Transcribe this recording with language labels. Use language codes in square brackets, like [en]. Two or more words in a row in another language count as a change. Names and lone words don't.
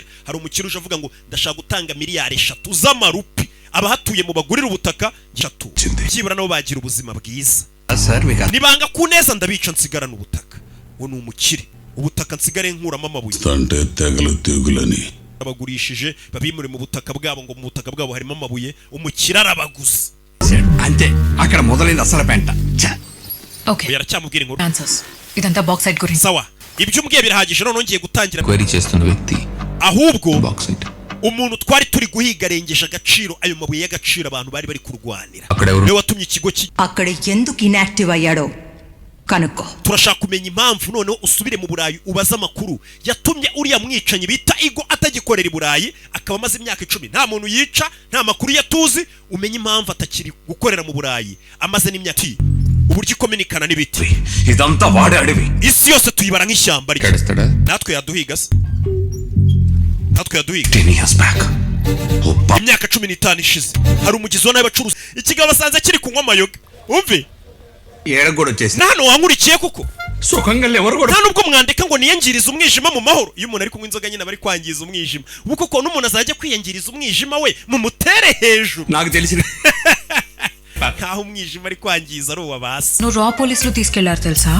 [rw] Hari umukire uje avuga ngo ndashaka gutanga miliyari 3 z'amarupi abahatuye mubagurira ubutaka 3 byibura nabo bagira ubuzima bwiza. Nibanga kuneza ndabica nsigarana ubutaka. Wo ni umukire, ubutaka nsigare nkuramo amabuye. Stante tegalo tegulani. Abagurishije babimure mu butaka bwabo, ngo mu butaka bwabo harimo amabuye, umukire arabaguza. [te] అంతే అక్కడ మొదలైంది అసలు పెంట. ఓకే [rw] yaracyamubwira inkuru. [te] ఆన్సర్స్ ఇదంతా బాక్సైట్ గురించి. [rw] Sawa, ibyo umbwiye birahagije. none ngiye gutangira [te] క్వెరీ చేస్తున్న వ్యక్తి [rw] ahubwo [te] బాక్సైట్. [rw] umuntu twari turi guhiga arengeje agaciro ayo mabuye y'agaciro abantu bari bari kurwanira. [te] అక్కడ ఎవరు? [rw] Niwe watumye ikigo [te] అక్కడ ఎందుకు ఇన్యాక్టివ్ అయ్యాడో కనుక్కో. [rw] turashaka kumenya impamvu, noneho usubire mu Burayi ubaza amakuru yatumye uriya mwicanyi bita Igo atagikorera i Burayi, akaba amaze imyaka 10 nta muntu yica, nta makuru yatuzi. Umenye impamvu atakiri gukorera mu Burayi amaze n'imyaka uburyo ikomenikana n'ibiti. [te] ఇదంతా వాడే అడవి. [rw] Isi yose tuyibara nk'ishyamba rye. [te] కడస్తాడా? [rw] natwe yaduhiga se, natwe yaduhiga. [en] 10 years back. [rw] Imyaka 15 ishize hari umugizi wa nabi bacuruza ikigabo basanze kiri kunywa amayoga. Umve [te] ఏడ కూడా వచ్చేసి [rw] nano wankurikiye kuko [te] సుఖంగా ఎవరు కూడా [rw] nta nubwo mwandika ngo niyangiriza umwijima mu mahoro. Iyo umuntu ari kunywa inzoga nyine bari kwangiza umwijima, ubu koko n'umuntu azajya kwiyangiriza umwijima we mu mutere hejuru. [te] నాకు తెలిసిన [rw] nkaho umwijima ari kwangiza ari uwa basi. [te] నువ్వు రా పోలీసులు తీసుకెళ్లారు తెలుసా?